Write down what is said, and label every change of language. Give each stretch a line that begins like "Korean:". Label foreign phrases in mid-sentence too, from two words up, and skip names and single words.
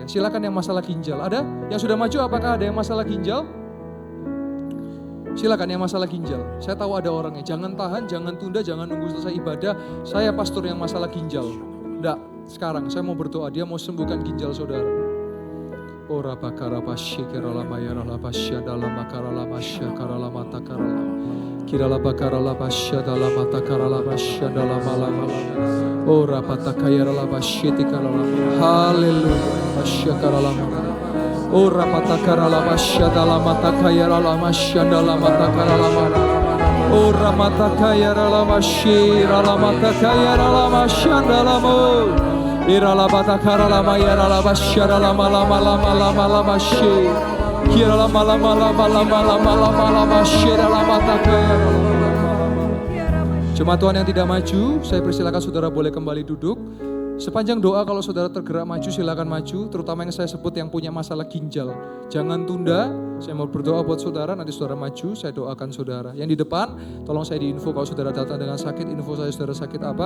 Indonesian: Silakan yang masalah ginjal. Ada yang sudah maju, apakah ada yang masalah ginjal? Silakan yang masalah ginjal. Saya tahu ada orangnya. Jangan tahan, jangan tunda, jangan nunggu selesai ibadah. Saya pastor yang masalah ginjal. Enggak, sekarang saya mau berdoa, dia mau sembuhkan ginjal saudara. Ora bakara basyikara lama ya lama syada lama kara lama syakara lama takara lama. Kirala bakara lama syada lama takara lama syada lama lama. Ora patakaya lama syitikara lama. Haleluya. Basyakara lama. Ora patakara lama syada lama takaya lama syada lama takara lama. Ora matakaya lama syira lama takaya lama syada lama. Irala batakara lama yara lama syara lama lama lama lama lama syir. Kira lama lama lama lama lama lama lama syira lama takaya. Jemaat Tuhan yang tidak maju, saya persilakan saudara boleh kembali duduk. Sepanjang doa kalau saudara tergerak maju silakan maju, terutama yang saya sebut yang punya masalah ginjal. Jangan tunda, saya mau berdoa buat saudara, nanti saudara maju, saya doakan saudara. Yang di depan, tolong saya diinfo kalau saudara datang dengan sakit, info saya saudara sakit apa.